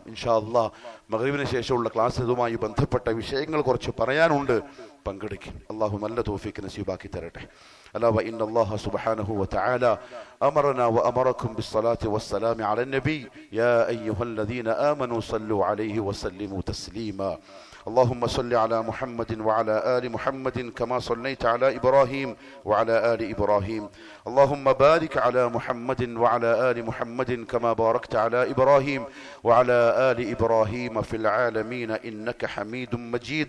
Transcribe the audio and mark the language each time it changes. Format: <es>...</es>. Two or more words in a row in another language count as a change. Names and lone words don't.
<ar>إن شاء الله</ar> <ml>മഗ്രിബിന് ശേഷമുള്ള ക്ലാസ് ഇതുമായി ബന്ധപ്പെട്ട വിഷയങ്ങൾ കുറച്ച് പറയാനുണ്ട്, പങ്കെടുക്കും. അള്ളാഹു നല്ല തൗഫീഖ് നസീബാക്കി തരട്ടെ.</ml> <ar>ألا وإن الله سبحانه وتعالى أمرنا وأمركم بالصلاة والسلام على النبي يا أيها الذين آمنوا صلوا عليه وسلموا تسليما. اللهم صل على محمد وعلى آل محمد كما صليت على إبراهيم وعلى آل إبراهيم. اللهم بارك على محمد وعلى آل محمد كما باركت على إبراهيم وعلى آل إبراهيم في العالمين إنك حميد مجيد.</ar>